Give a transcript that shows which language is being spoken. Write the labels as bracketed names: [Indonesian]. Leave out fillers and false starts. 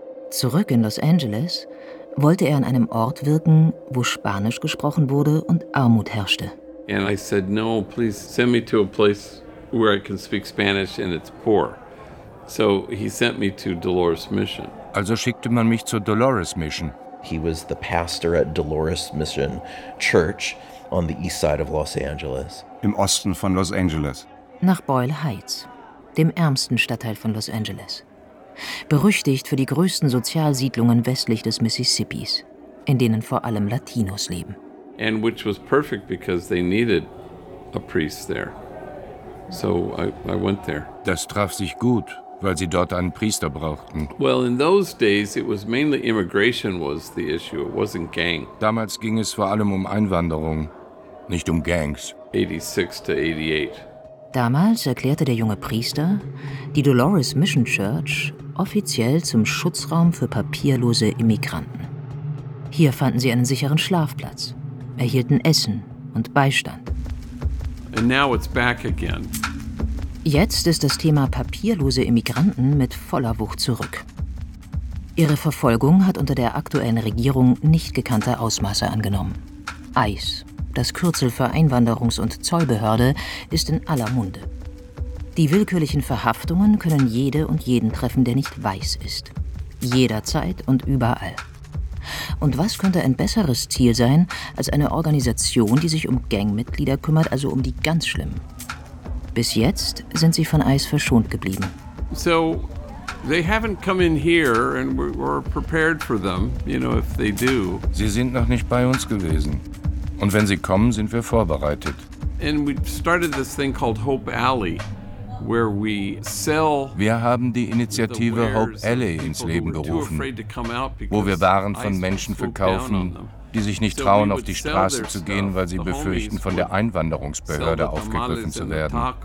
[German] Zurück in Los Angeles wollte er an einem Ort wirken, wo Spanisch gesprochen wurde und Armut herrschte. [English] And I said, no, please send me to a place where I can speak Spanish and it's poor. So he sent me to Dolores Mission. [German] Also schickte man mich zur Dolores Mission. [English] He was the pastor at Dolores Mission Church on the east side of Los Angeles. [German] Im Osten von Los Angeles. Nach Boyle Heights, dem ärmsten Stadtteil von Los Angeles. Berüchtigt für die größten Sozialsiedlungen westlich des Mississippis, in denen vor allem Latinos leben. [English] And which was perfect because they needed a priest there. So I went there. [German] Das traf sich gut, weil sie dort einen Priester brauchten. [English] Well, in those days it was mainly immigration was the issue, it wasn't gang. [German] Damals ging es vor allem um Einwanderung, nicht um Gangs. [English] 86 to 88. [German] Damals erklärte der junge Priester die Dolores Mission Church offiziell zum Schutzraum für papierlose Immigranten. Hier fanden sie einen sicheren Schlafplatz, erhielten Essen und Beistand. [English] And now it's back again. [German] Jetzt ist das Thema papierlose Immigranten mit voller Wucht zurück. Ihre Verfolgung hat unter der aktuellen Regierung nicht gekannte Ausmaße angenommen. ICE, das Kürzel für Einwanderungs- und Zollbehörde, ist in aller Munde. Die willkürlichen Verhaftungen können jede und jeden treffen, der nicht weiß ist. Jederzeit und überall. Und was könnte ein besseres Ziel sein, als eine Organisation, die sich um Gangmitglieder kümmert, also um die ganz Schlimmen? Bis jetzt sind sie von ICE verschont geblieben. [English] So, they haven't come in here and we're prepared for them, you know, if they do. [German] Sie sind noch nicht bei uns gewesen. Und wenn sie kommen, sind wir vorbereitet. [English] And we started this thing called Hope Alley, where we sell. [German] Wir haben die Initiative Hope Alley ins Leben gerufen, wo wir Waren von Menschen verkaufen, die sich nicht trauen, auf die Straße zu gehen, weil sie befürchten, von der Einwanderungsbehörde aufgegriffen zu werden.